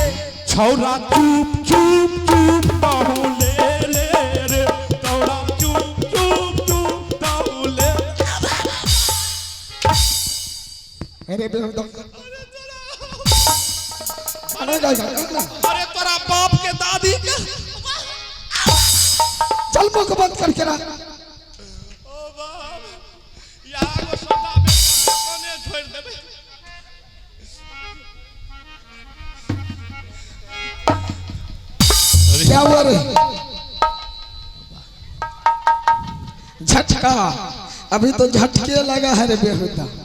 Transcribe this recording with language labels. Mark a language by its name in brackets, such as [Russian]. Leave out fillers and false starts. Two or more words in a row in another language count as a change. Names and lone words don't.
[Hindi] छौरा चुप चुप चुप बाहु ले ले रे, छौरा चुप चुप चुप बाहु ले। अरे बेहुदा, गाना गा, गाना। अरे तोरा बाप के दादी के चल मुख बंद करके रह। ओ बाप, यहाँ को सौदा बेचा कोने छोड़ देबे। क्या हुआ रे? झटका, अभी तो झटके लगा है रे बेहुदा।